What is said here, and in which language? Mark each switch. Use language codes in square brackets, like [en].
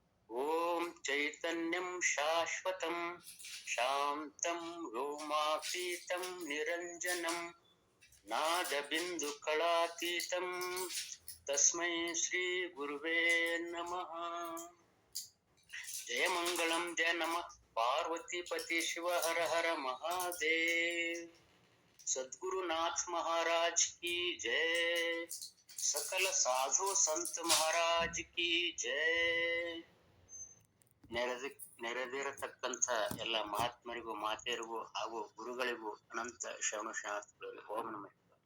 [sa] ಓಂ ಚೈತನ್ಯಂ ಶಾಶ್ವತಂ ಶಾಂತಂ ವ್ಯೋಮಾತೀತಂ ನಿರಂಜನಂ ನಾದ ಬಿಂದು ಕಳಾತೀತಂ ತಸ್ಮೈ ಶ್ರೀ ಗುರುವೇ ನಮಃ. ಜಯ ಮಂಗಳಂ ಜಯ ನಮಃ ಪಾರ್ವತಿ ಪತಿ ಶಿವ ಹರ ಹರ ಮಹಾದೇವ್. [hi] सद्गुरुनाथ महाराज की जय, सकल साधु संत महाराज की जय. [kn] ನೆರೆದಿರತಕ್ಕಂಥ ಎಲ್ಲ ಮಹಾತ್ಮರಿಗೂ ಮಾತೆಯರಿಗೂ ಹಾಗೂ ಗುರುಗಳಿಗೂ ಅನಂತ ಶರಣು ಶರಣಾರ್ಥಿಗಳು. [sa] ಓಂ ನಮಃ.